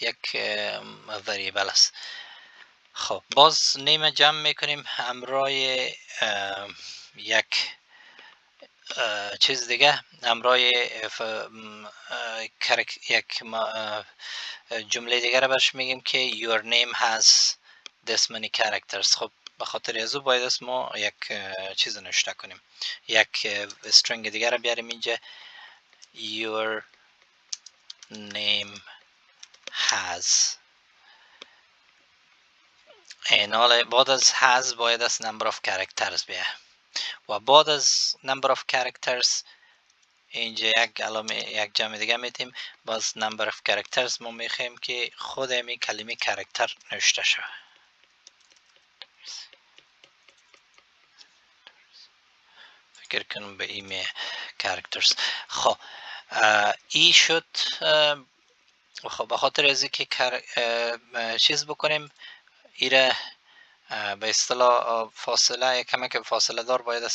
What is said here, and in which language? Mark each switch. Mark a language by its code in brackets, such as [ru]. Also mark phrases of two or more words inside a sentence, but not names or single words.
[fa] یک وریبل است. خب باز نیم جمع میکنیم همراه یک چیز دیگه، همراه یک جمله دیگه را برش میگیم که [en] your name has this many characters. [fa] خب به خاطر از او باید است ما یک چیز نوشته کنیم، یک استرینگ دیگه را بیاریم اینجا. [en] your name has. [fa] این حال بعد از has باید است [en] number of characters [fa] بیه و بعد از [en] number of characters [fa] اینجا یک علامه یک جمع دیگه میتیم. باز [en] number of characters [fa] ما میخوایم که خود می کلمه character نوشته شود. فکر کنم به این characters. خب ای شد. خب به خاطر از اینکه چیز بکنیم ایره به اصطلاح فاصله کمک فاصله دار باید است.